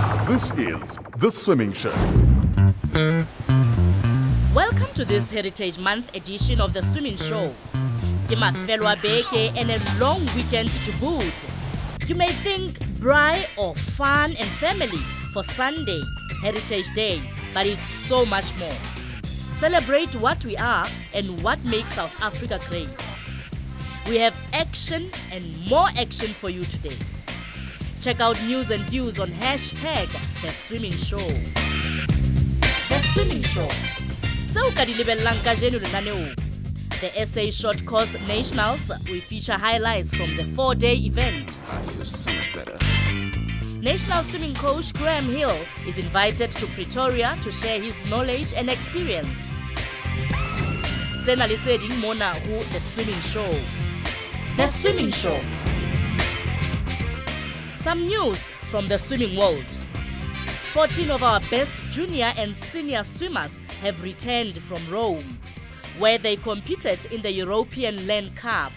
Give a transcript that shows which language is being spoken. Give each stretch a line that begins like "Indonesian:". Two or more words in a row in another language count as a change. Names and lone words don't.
English: This is The Swimming Show. Welcome to this Heritage Month edition of The Swimming Show.
Southern Sotho: Ke mafelo a beke
English: and a long weekend to boot. You may think braai or fun and family for Sunday, Heritage Day, but it's so much more. Celebrate what we are and what makes South Africa great. We have action and more action for you today. Check out news and views on hashtag The Swimming Show. The Swimming Show. The SA Short Course Nationals will feature highlights from the 4-day event. I feel so much better. National swimming coach Graham Hill is invited to Pretoria to share his knowledge and experience.
Southern Sotho: Tsena le tse ding mona ho The Swimming Show.
English: The Swimming Show. Some news from the swimming world. 14 of our best junior and senior swimmers have returned from Rome, where they competed in the European Land Cup.